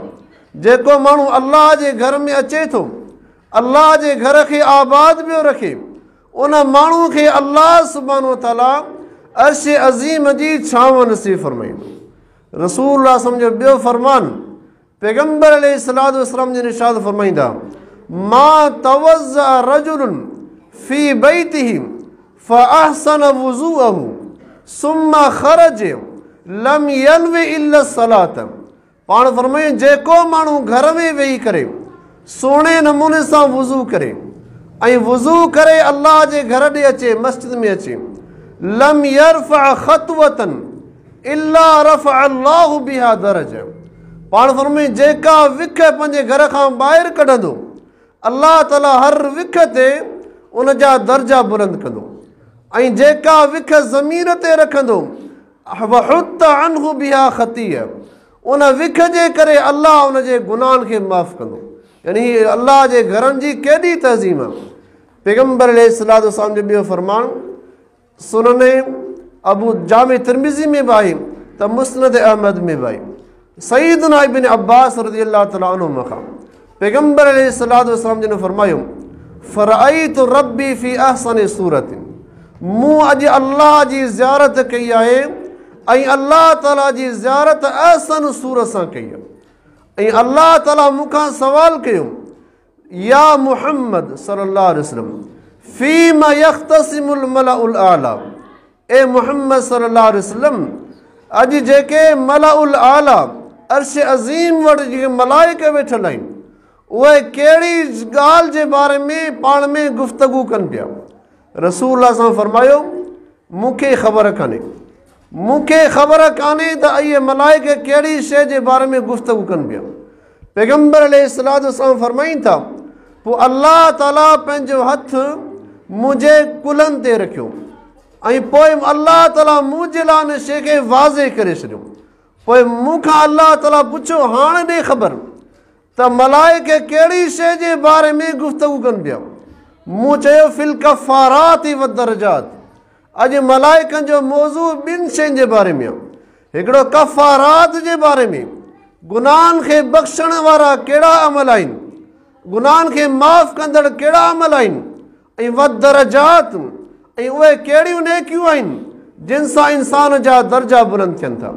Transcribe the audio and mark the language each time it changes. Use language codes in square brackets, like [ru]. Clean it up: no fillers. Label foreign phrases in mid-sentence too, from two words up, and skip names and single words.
[sd] जेको माण्हू अल्लाह जे घर में अचे थो, अल्लाह जे घर खे आबाद पियो रखे, उन माण्हू खे [ar] الله سبحانه وتعالى [sd] अर्श अज़ीम जी छांव नसीब फरमाईंदो। रसूलुल्लाह सम्झो ॿियो फरमान पैगम्बर [ar] عليه الصلاة والسلام [sd] जिन इरशाद फरमाईंदा, [ar] ما توضأ رجل في بيته فأحسن وضوءه ثم خرج لم ينو إلا الصلاة. [sd] पाण फरमायूं जेको माण्हू घर में वेही करे सुहिणे नमूने सां वुज़ू करे ऐं वुज़ू करे अल्लाह जे घर ॾे अचे, मस्जिद में अचे, [ar] لم يرفع خطوة إلا رفع الله بها درجة. [sd] पाण फरमायूं जेका विख पंहिंजे घर खां ॿाहिरि कढंदो, अल्लाह ताला हर विख ते उन जा दर्जा बुलंद कंदो, ऐं जेका विख ज़मीन ते रखंदो [ar] وحط عنه بها خطيئة, [sd] उन विख जे करे अल्लाह उन जे गुनाहनि खे माफ़ कंदो। यानी अल्लाह जे घरनि जी केॾी तज़ीम आहे। पैगम्बर [ar] عليه الصلاة والسلام [sd] जो ॿियो फरमान सुनन अबू जामे तिरमिज़ी में बि आहे त मुस्नद अहमद में बि आहे। सईदुना इब्न अब्बास [ar] رضي الله تعالى عنهما [sd] खां पैगम्बर [ar] عليه الصلاة والسلام [sd] जिन फरमायो, [ar] فرأيت ربي في أحسن صورة. [sd] मूं अॼु अल्लाह जी ज़ियारत कई आहे ऐं अल्लाह ताला जी ज़ियारत अहसन सूरत सां कई आहे। ऐं अल्लाह ताला मूंखां सवाल कयो [ar] يا محمد صلى الله عليه وسلم فيما يختصم الملأ الأعلى, [sd] ए मुहम्मद [ar] صلى الله عليه وسلم [sd] अॼु जेके [ar] الملأ الأعلى [sd] अर्श अज़ीम वटि जेके मलाइका वेठल आहिनि उहे कहिड़ी ॻाल्हि जे बारे में पाण में गुफ़्तगू कनि पिया। रसूल सां फरमायो मूंखे ख़बर कान्हे, मूंखे ख़बर कान्हे त इहे मलाइका कहिड़ी शइ जे बारे में गुफ़्तगू कनि पिया। पैगम्बर [ar] عليه الصلاة والسلام [sd] फरमाइनि था पोइ अल्लाह ताला पंहिंजो हथु मुंहिंजे कुलनि ते रखियो ऐं पोइ अल्लाह ताला मुंहिंजे लाइ हिन शइ खे वाज़े करे छॾियो। पोइ मूंखां अल्लाह ताला पुछियो हाणे ॾे ख़बर त मलाइका कहिड़ी शइ जे बारे में गुफ़्तगू कनि पिया। मूं चयो [ar] في الكفارات والدرجات, [sd] अॼु मलाइकनि जो मौज़ू ॿिनि शयुनि जे बारे में आहे। हिकिड़ो कफ़ारात जे बारे में, गुनाहनि खे बख़्शण वारा कहिड़ा अमल आहिनि, गुनाहनि खे माफ़ कंदड़ कहिड़ा अमल आहिनि, ऐं [ar] والدرجات [sd] ऐं उहे कहिड़ियूं नेकियूं आहिनि जिन सां इंसान जा दर्जा बुलंद थियनि था।